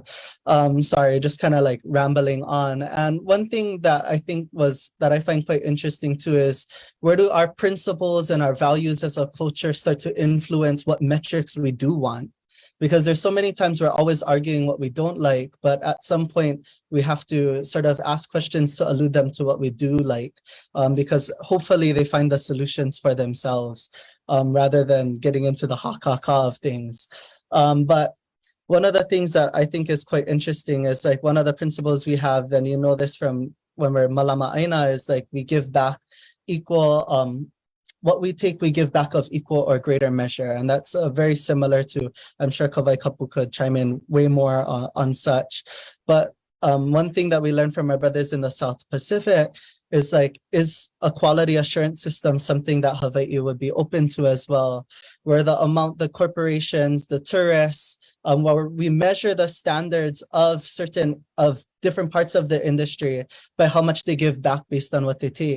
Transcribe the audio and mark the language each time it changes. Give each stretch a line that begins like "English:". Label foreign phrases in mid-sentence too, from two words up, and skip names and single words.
English: Sorry, just kind of like rambling on. And one thing that I think that I find quite interesting too is, where do our principles and our values as a culture start to influence what metrics we do want? Because there's so many times we're always arguing what we don't like, but at some point we have to sort of ask questions to allude them to what we do like, because hopefully they find the solutions for themselves, rather than getting into the ha-ka-ka of things. But one of the things that I think is quite interesting is, like, one of the principles we have, and you know this from when we're
Hawaiian: malama aina,
English: is like we give back equal, what we take, we give back of equal or greater measure. And that's very similar to, I'm sure Kawai Kapu could chime in way more on such. But one thing that we learned from our brothers in the South Pacific is, like, is a quality assurance system something that Hawaii would be open to as well, where the corporations, the tourists, where we measure the standards of different parts of the industry by how much they give back based on what they take.